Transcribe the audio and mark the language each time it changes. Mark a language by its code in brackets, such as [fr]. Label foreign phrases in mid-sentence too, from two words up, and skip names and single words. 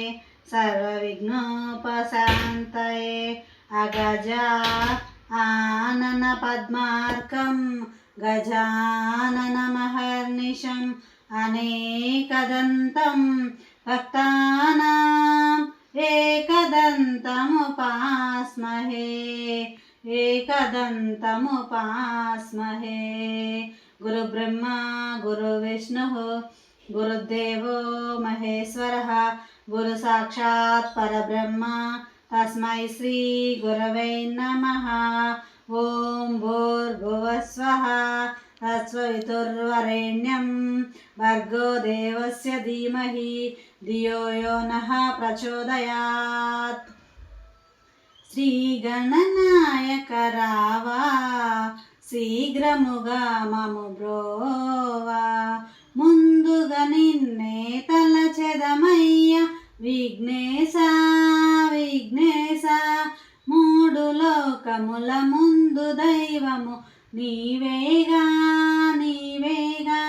[sa] सर्वविघ्नोपशान्तये अगजा आनन पद्मार्कं गजाननमहर्निशं अनेकदन्तं भक्तानां एकदन्तमुपास्महे एकदन्तमुपास्महे गुरुब्रह्मा गुरुविष्णुः गुरुदेवो महेश्वरः गुरुसाक्षात् परब्रह्म तस्मै श्री गुरवे नमः। ओं भूर्भुवस्वः तत्सवितुर्वरेण्यं भर्गो देवस्य धीमहि धियो यो नः प्रचोदयात्। [te] శ్రీగణనాయక రావా శీఘ్రముగా మము బ్రోవా ముందుగా నిన్నే తలచెదమయ్య విఘ్నేశ విఘ్నేశ మూడు లోకముల ముందు దైవము నీవేగా నీవేగా